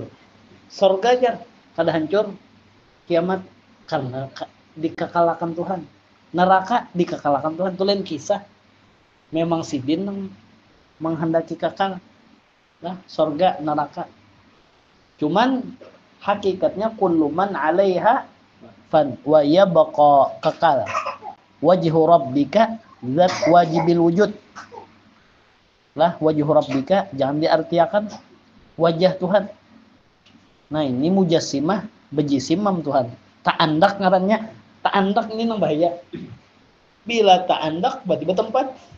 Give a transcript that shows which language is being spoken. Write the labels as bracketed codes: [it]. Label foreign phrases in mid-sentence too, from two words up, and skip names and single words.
[bjn] Surga aja kada hancur, kiamat karena dikekalakan Tuhan. Neraka dikekalakan Tuhan. Itu lain kisah. Memang sidin menghendaki kekal. Nah, surga, neraka. Cuman hakikatnya [ar] kullu man 'alaiha fan wa yabqa [bjn] kekal. [ar] Wajhu rabbika zat wajibil wujud. [bjn] Lah [ar] wajhu rabbika [bjn] jangan diartiakan wajah Tuhan. Nah ini mujassimah bejisimam Tuhan. Tak andak ngarannya. Tak andak ini nang bahaya. Bila tak andak berarti bertempat.